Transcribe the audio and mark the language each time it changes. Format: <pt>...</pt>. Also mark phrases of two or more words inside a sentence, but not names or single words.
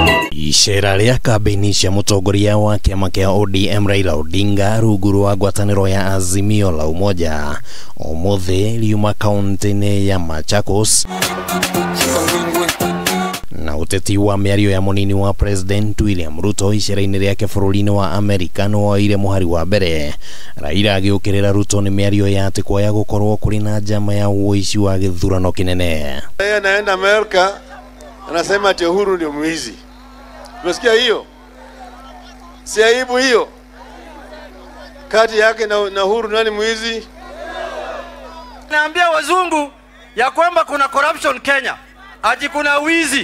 <ki>Icera ria kambi-ini cia Mutongoria wa kiama kia ODM Raila Odinga rungu rwa ngwataniro ya Azimio la Umoja umuthi riuma kaunti-ini ya Machakos na uteti wa miario ya munini wa President William Ruto icera-ini riake bururi-ini wa Amerika woire muhari wa mbere. Raila agiukirira Ruto ni miario ya ati kuoya gukorwo kuri na njama ya wuici wa githurano kinene.</ki> <sw>Yeye anaenda Amerika anasema ati Uhuru ndio mwizi. Unasikia hiyo? Si aibu hiyo? Kati yake na Uhuru nani mwizi? Naambia wazungu ya kwamba kuna corruption Kenya, ati kuna wizi.</sw>